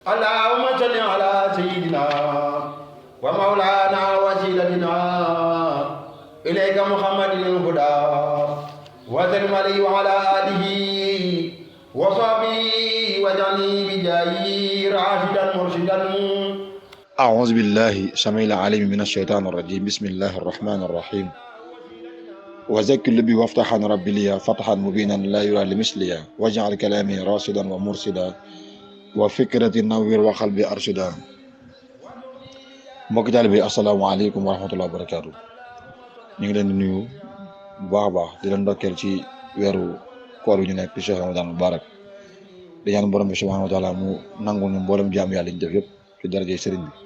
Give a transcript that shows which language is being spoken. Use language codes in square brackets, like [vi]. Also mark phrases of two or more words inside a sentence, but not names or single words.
[ar] اللهم صل على سيدنا ومولانا وسيلتنا إليك محمد الهدى وسلم عليه وعلى آله وصحبه وجعلني بجاهه راشدا مرشدا. أعوذ بالله السميع العليم من الشيطان الرجيم. بسم الله الرحمن الرحيم. وذكر لبي وافتحا ربي لي فتحا مبينا لا يرى لمثلي واجعل كلامي راشدا ومرشدا وفكرة نوير وقلبي أرشدا. [wo] mbokki taalibe bi [ar] السلام عليكم ورحمة الله وبركاته. [wo] ñu ngi leen di nuyu bu baax a baax di leen ndokkeel ci weeru koor wi ñu nekk ci Cheikh [ar] رمضان مبارك [wo] di ñaan borom bi [ar] سبحانه وتعالى [wo] mu nangul ñu mboolem jaam yàlla ñu def yëpp ci daraje sëriñ bi.